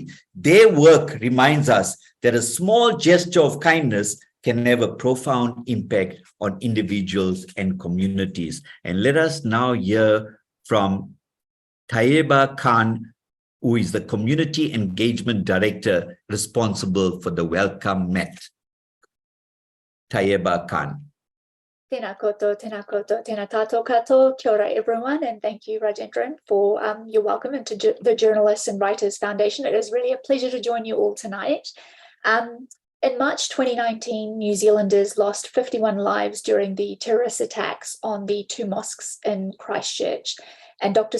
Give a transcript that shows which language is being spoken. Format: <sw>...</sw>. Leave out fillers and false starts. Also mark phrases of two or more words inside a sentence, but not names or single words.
<en>Their work reminds us that a small gesture of kindness can have a profound impact on individuals and communities. And let us now hear from Tayeba Khan, who is the Community Engagement Director responsible for the Welcome Met. Tayeba Khan.</en> <mi>Tēnā koutou, tēnā koutou, tēnā tātou katoa. Kia ora</mi> <en>everyone, and thank you, Rajendran, for your welcome into the Journalists and Writers Foundation. It is really a pleasure to join you all tonight. In March 2019, New Zealanders lost 51 lives during the terrorist attacks on the two mosques in Christchurch, and Dr.</en>